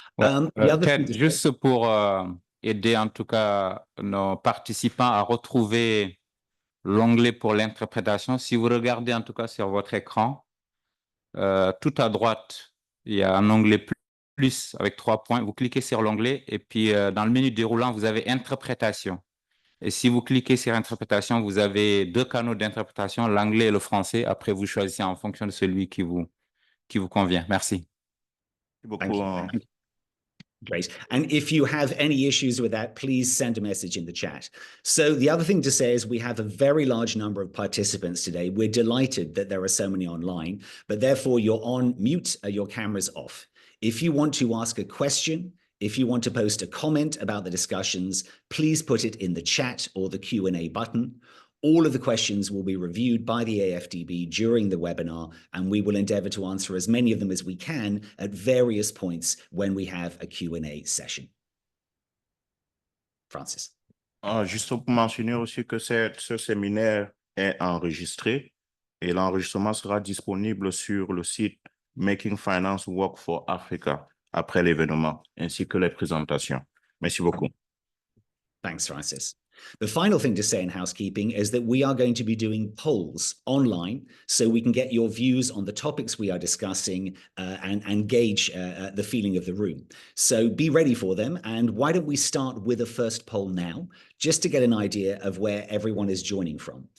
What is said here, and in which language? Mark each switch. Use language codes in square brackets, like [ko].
[fr] Ted, juste pour aider en tout cas nos participants à retrouver l'onglet pour l'interprétation, si vous regardez en tout cas sur votre écran, tout à droite, il y a un onglet plus avec 3 points. Vous cliquez sur l'onglet et puis dans le menu déroulant, vous avez interprétation. Et si vous cliquez sur interprétation, vous avez 2 canaux d'interprétation, l'anglais et le français. Après, vous choisissez en fonction de celui qui vous convient. Merci. [en] Thank you. Great. And if you have any issues with that, please send a message in the chat. So the other thing to say is we have a very large number of participants today. We're delighted that there are so many online, but therefore you're on mute, your camera's off. If you want to ask a question, if you want to post a comment about the discussions, please put it in the chat or the Q&A button. All of the questions will be reviewed by the AFDB during the webinar, and we will endeavor to answer as many of them as we can at various points when we have a Q&A session. Francis. [fr] Juste pour mentionner aussi que ce séminaire est enregistré et l'enregistrement sera disponible sur le site Making Finance Work for Africa après l'événement, ainsi que les présentations. Merci beaucoup. [en] Thanks, Francis. The final thing to say in housekeeping is that we are going to be doing polls online so we can get your views on the topics we are discussing and gauge the feeling of the room. So be ready for them. And why don't we start with a first poll now, just to get an idea of where everyone is joining from.